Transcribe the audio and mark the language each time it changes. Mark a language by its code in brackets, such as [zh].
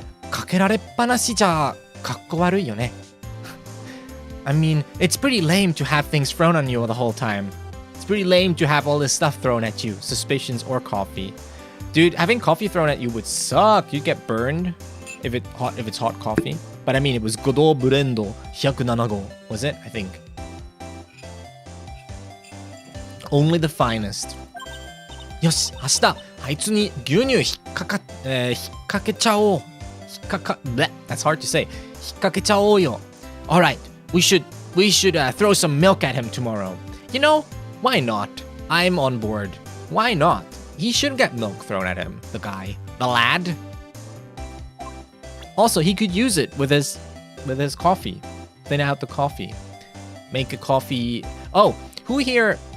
[ja] かけられっぱなしじゃかっこ悪いよね. [en] I mean, it's pretty lame to have things thrown on you the whole time. It's pretty lame to have all this stuff thrown at you, suspicions or coffee. Dude, having coffee thrown at you would suck. You'd get burned if it's hot coffee. But I mean, it was Godot Blendo 107号, was it? I think. Only the finest. [ja] よし、明日あいつに牛乳引っ掛けちゃおう. [en] That's hard to say. [ja] 引っ掛けちゃおうよ. [en] All right, we should throw some milk at him tomorrow. You know, why not? I'm on board. Why not? He should get milk thrown at him. The lad. Also, he could use it with his coffee. Thin out the coffee. Make a coffee. Oh, who here